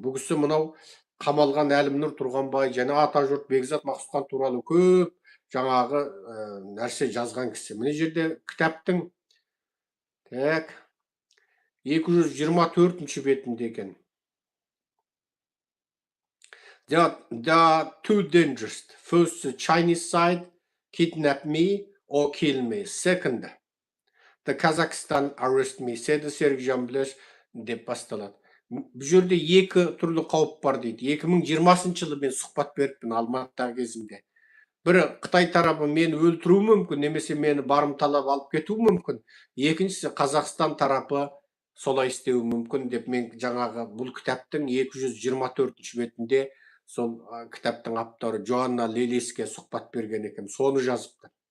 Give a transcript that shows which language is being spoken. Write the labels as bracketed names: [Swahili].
[Kazakh] Бұл кісі мынау қамалған Әлімнұр Тұрғанбай және атажұрт Бекзат Мақсұтхан туралы көп жаңағы нәрсе жазған кісі. Міне жерде кітаптың 224-ші бетінде екен. [English] There are two dangers. First, the Chinese side kidnapped me or kill me. Second, the Kazakhstan arrest me, said Sergjan Blesh [Kazakh] деп басталады. Бұл жерде екі түрлі қауіп бар дейді. 2020 жылы мен сұхбат беріппін Алматыдағы кезімде. Бірі Қытай тарапы мені өлтіруі мүмкін, немесе мені барымталап алып кетуі мүмкін. Екіншісі Қазақстан тарапы солай істеуі мүмкін деп мен жаңағы бұл кітаптың 224 бетінде сол кітаптың авторы Джоанна Лелеске сұхбат берген екен, соны жазыпты.